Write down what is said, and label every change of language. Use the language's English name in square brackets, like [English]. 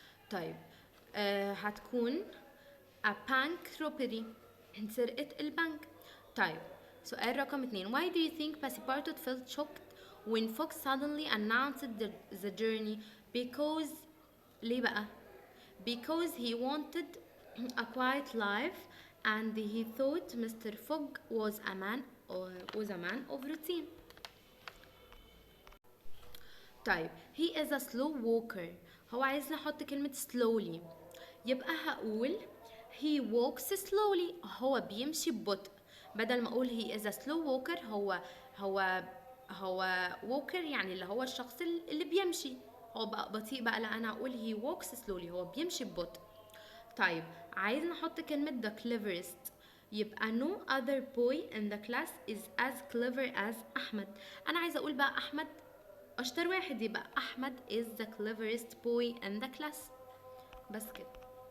[Arabic] طيب هتكون [English] a bank robbery، [Arabic] سرقة البنك. طيب سؤال رقم 2 [English] why do you think Passepartout felt shocked when Fox suddenly announced the journey؟ because [Arabic] ليه بقى؟ [English] because he wanted a quiet life and he thought Mr. Fogg was a man of routine. [Arabic] طيب [English] he is a slow walker، [Arabic] هو عايز نحط كلمة slowly، يبقى هقول [English] he walks slowly، [Arabic] هو بيمشي ببطء. بدل ما اقول [English] he is a slow walker، [Arabic] هو هو walker يعني اللي هو الشخص اللي بيمشي، هو بقى بطيء بقى، لا انا هقول [English] he walks slowly، [Arabic] هو بيمشي ببطء. طيب عايز نحط كلمة [English] the cleverest، [Arabic] يبقى [English] no other boy in the class is as clever as أحمد. [Arabic] أنا عايزة أقول بقى أحمد أشطر واحد، يبقى أحمد [English] is the cleverest boy in the class. [Arabic] بس كده.